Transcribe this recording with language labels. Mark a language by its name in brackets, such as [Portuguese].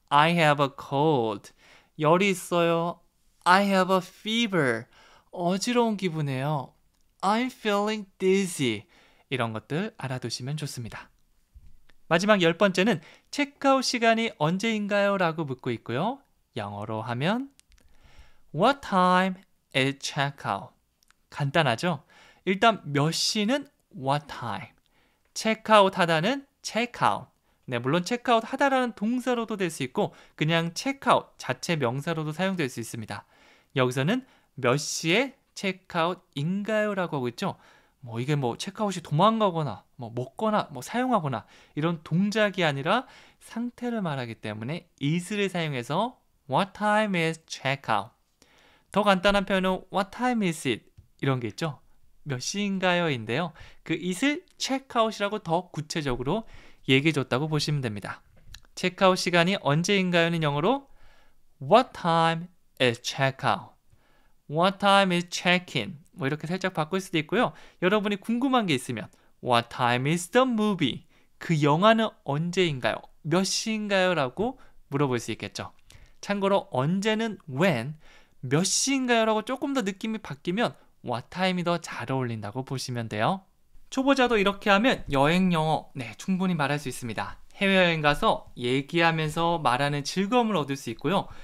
[English] I have a cold. [Korean] 열이 있어요. [English] I have a fever. [Korean] 어지러운 기분이에요. [English] I'm feeling dizzy. [Korean] 이런 것들 알아두시면 좋습니다. 마지막 10번째는 체크아웃 시간이 언제인가요? 라고 묻고 있고요. 영어로 하면 [English] What time is checkout? [Korean] 간단하죠? 일단 몇 시는 what time? 체크아웃 하다는 checkout. 네, 물론 체크아웃 하다라는 동사로도 될 수 있고 그냥 체크아웃 자체 명사로도 사용될 수 있습니다. 여기서는 몇 시에 체크아웃인가요? 라고 하고 있죠. 이게 체크아웃이 도망가거나 먹거나 사용하거나 이런 동작이 아니라 상태를 말하기 때문에 is를 사용해서 [English] What time is checkout? [Korean] 더 간단한 표현은 [English] What time is it? [Korean] 이런 게 있죠. 몇 시인가요? 인데요. 그 it을 checkout이라고 더 구체적으로 얘기해줬다고 보시면 됩니다. 체크아웃 시간이 언제인가요는 영어로 [English] What time is checkout? What time is check-in? [Korean] 이렇게 살짝 바꿀 수도 있고요. 여러분이 궁금한 게 있으면 [English] What time is the movie? [Korean] 그 영화는 언제인가요? 몇 시인가요? 라고 물어볼 수 있겠죠. 참고로 언제는 when, 몇 시인가요? 라고 조금 더 느낌이 바뀌면 what time이 더 잘 어울린다고 보시면 돼요. 초보자도 이렇게 하면 여행 영어 충분히 말할 수 있습니다. 해외여행 가서 얘기하면서 말하는 즐거움을 얻을 수 있고요.